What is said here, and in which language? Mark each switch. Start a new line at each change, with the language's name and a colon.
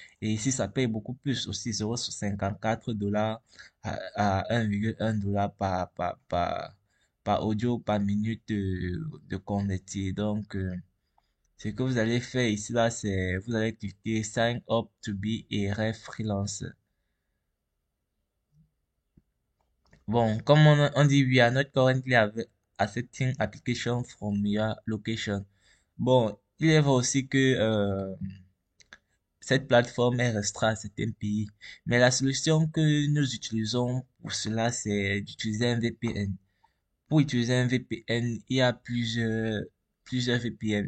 French: Et ici, ça paye beaucoup plus aussi, 0,54 $ à 1,1 $ par audio, par minute de convertir. Donc, ce que vous allez faire ici, là, c'est, vous allez cliquer
English: Sign up to be a ref freelance.
French: Bon, comme on dit,
English: we are not currently accepting application from your location.
French: Bon, il est vrai aussi que cette plateforme est restreinte à certains pays. Mais la solution que nous utilisons pour cela, c'est d'utiliser un VPN. Pour utiliser un VPN, il y a plusieurs VPN.